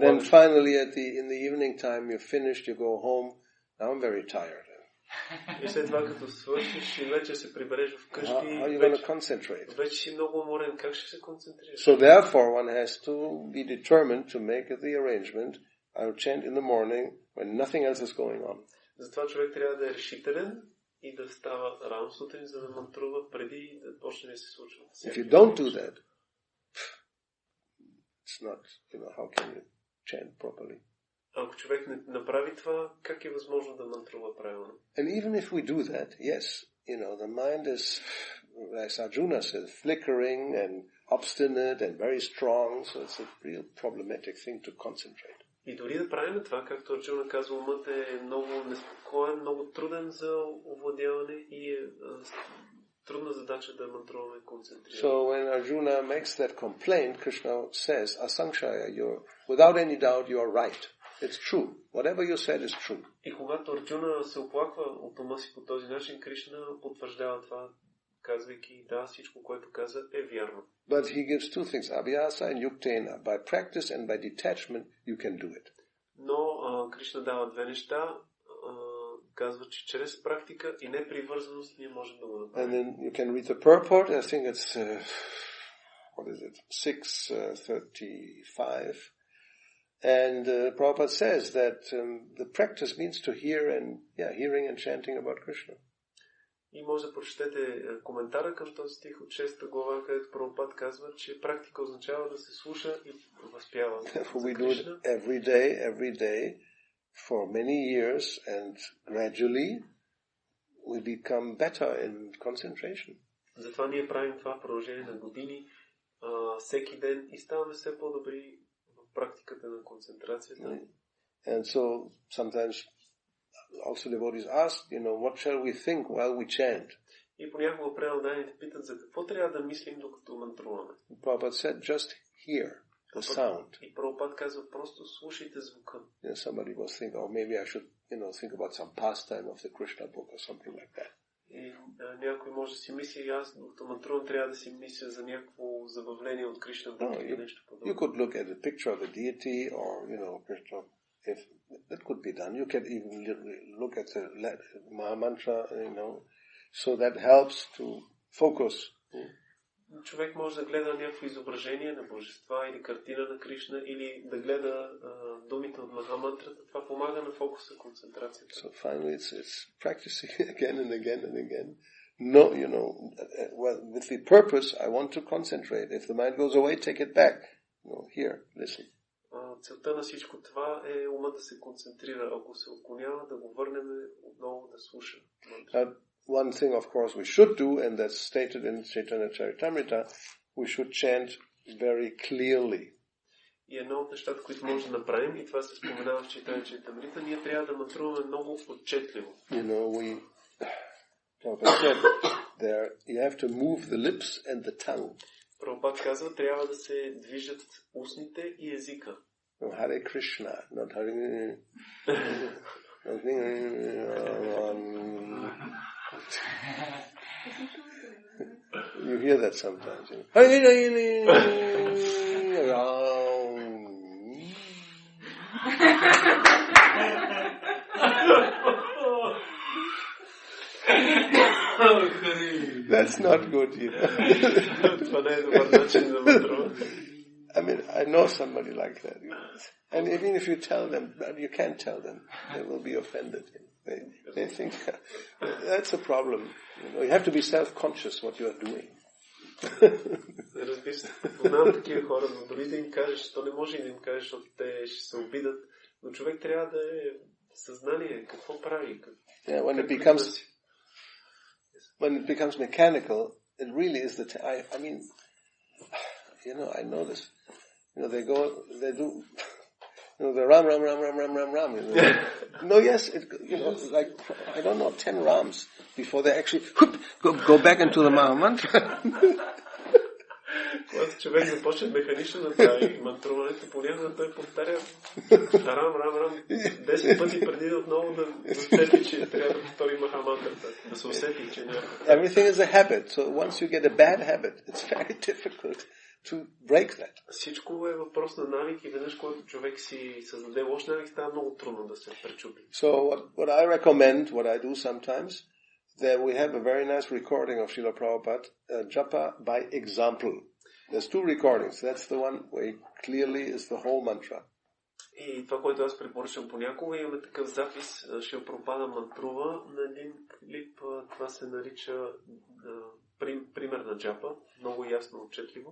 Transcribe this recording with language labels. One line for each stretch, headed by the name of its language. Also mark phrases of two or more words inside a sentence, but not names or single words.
English: And then finally in the evening time you're finished, you go home. Now I'm very tired.
Bulgarian: И след това, като свършиш и вече се прибереш вкъщи, вече си много уморен. Как ще се концентрираш?
English: So therefore one has to be determined to make the arrangement. I'll chant in the morning when nothing else is going on.
Bulgarian: Затова човек трябва да е решителен и да става рано сутрин, за да мантрува преди да почне да се случва.
English: If you don't do that, it's not, how can you chant properly?
Bulgarian: Ако човек не направи това, как е възможно да мантрува правилно?
English: And even if we do that, yes, the mind is as Arjuna says, flickering and obstinate and very strong, so it's a real problematic thing to concentrate.
Bulgarian: И дори да правим това, както Арджуна казва, умът е много неспокоен, много труден за овладяване и е трудна задача да мантруваме концентрирано.
English: So when Arjuna makes that complaint, Krishna says, Asankshaya, without any doubt you are right. It's true. Whatever you said is true.
Bulgarian: И когато Арджуна се оплаква от ума си по този начин, Кришна потвърждава това, казвайки, да, всичко, което каза, е вярно.
English: But he gives two things, abhyasa and yuktena. By practice and by detachment, you can do it.
Bulgarian: Но Кришна дава две неща. Казва, че чрез практика и непривързаност ние можем да го направим.
English: And then you can read the purport. I think it's, 6:35. And Prabhupada says that the practice means to hear and, hearing and chanting about Krishna.
Bulgarian: И може да прочетете коментара към този стих от 6 глава, където Прабхупад казва, че практика означава да се слуша и възпява за
English: We do
Bulgarian: Кришна.
English: it every day, for many years, and gradually we become better in concentration.
Bulgarian: Затова ние правим това в продължение на години, всеки ден и ставаме все по-добри в практиката на концентрацията.
English: And so sometimes also devotees ask, what shall we think while we chant?
Bulgarian: И понякога преданните питат за какво трябва да мислим докато мантруваме.
English: Prabhupada said, just hear the sound.
Bulgarian: И Прабхупад казва, просто слушайте звука.
English: Somebody was thinking, maybe I should, think about some pastime of the Krishna book or something like that.
Bulgarian: И някой може да си мисли, аз докато мантрувам трябва да си мисля за някакво забавление от Кришна book или нещо подобно.
English: You could look at a picture of the deity or, Krishna. If that could be done, you can even look at the Maha Mantra, so that helps to focus.
Bulgarian: Човек може да гледа някакво изображение на божества или картина на Кришна или да гледа думите от Маха Мантрата. Това помага на фокуса, концентрацията.
English: So finally it's practicing again and again and again. No, with the purpose, I want to concentrate. If the mind goes away, take it back. Here, listen.
Bulgarian: Целта на всичко това е ума да се концентрира. Ако се отклонява, да го върнем отново да слуша.
English: One thing, of course, we should do, and that's stated in Chaitanya Charitamrita, we should chant very clearly.
Bulgarian: И едно от нещата, които може да направим, и това се споменава в Chaitanya Charitamrita, ние трябва да мантруваме много отчетливо.
English: Prabhupada said there, you have to move the lips and the tongue.
Bulgarian: Прабхупад казва, трябва да се движат устните и езика.
English: Hare Krishna, not Hare... You hear that sometimes. That's not good either. I mean, I know somebody like that. And even if you tell them, you can't tell them, they will be offended. They think that's a problem. You have to be self-conscious what you are doing.
Bulgarian: Разбира се, познавам такива хора, но дори да им кажеш, то не може и да им кажеш, защото те ще се обидат, но човек трябва да е съзнание, какво прави.
English: When it becomes mechanical, it really is I mean, I know this. They do, the ram. No, yes, like, I don't know, 10 rams before they actually go back into the Maha Mantra.
Bulgarian: Когато човек започне механично да прави мантруването, понякога той повтаря рам, 10 пъти преди да отново да усети, че трябва да повтори Маха Мантрата, да се усети, че няма.
English: Everything is a habit, so once you get a bad habit, it's very difficult to break that.
Bulgarian: Всичко е въпрос на навик и веднъж, когато човек си създаде лош навик, става много трудно да се пречупи.
English: So what I recommend, what I do sometimes, that we have a very nice recording of Srila Prabhupada, Japa by example. There's 2 recordings. That's the one where clearly is the whole mantra.
Bulgarian: И това, което аз препоръчвам понякога, имаме такъв запис, Шрила Прабхупада мантрува на един клип, това се нарича пример на джапа, много ясно, отчетливо.